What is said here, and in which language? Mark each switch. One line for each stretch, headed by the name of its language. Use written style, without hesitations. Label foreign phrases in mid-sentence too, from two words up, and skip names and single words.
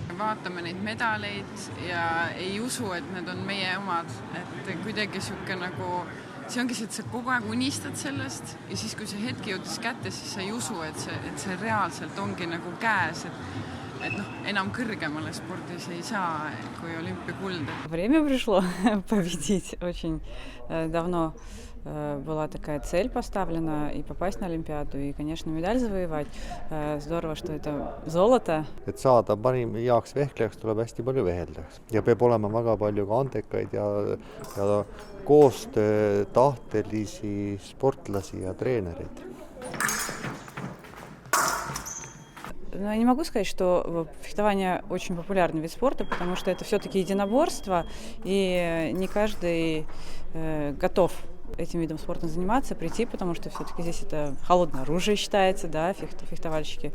Estonian: vaatame neid medaleid ja ei usu, et need on meie omad. Et kuidagi siuke nagu, see ongi see, et sa kogu aeg unistad sellest ja siis, kui see hetk jõudis kätte, siis sa ei usu, et see reaalselt ongi nagu käes, et enam kõrgemale spordis ei saa kui olümpiakuld.
Russian: Время пришло победить. Очень давно была такая цель поставлена и попасть на Олимпиаду, и, конечно, медаль завоевать. Здорово, что это золото.
Estonian: Et saada parim heaks vehklejaks tuleb hästi palju veheldaks ja peab olema väga palju ka andekaid ja koostöötahtelisi sportlasi ja treenereid.
Russian: Но я не могу сказать, что фехтование очень популярный вид спорта, потому что это все-таки единоборство, и не каждый готов этим видом спорта заниматься, прийти, потому что все-таки здесь это холодное оружие считается, да, фехтовальщики.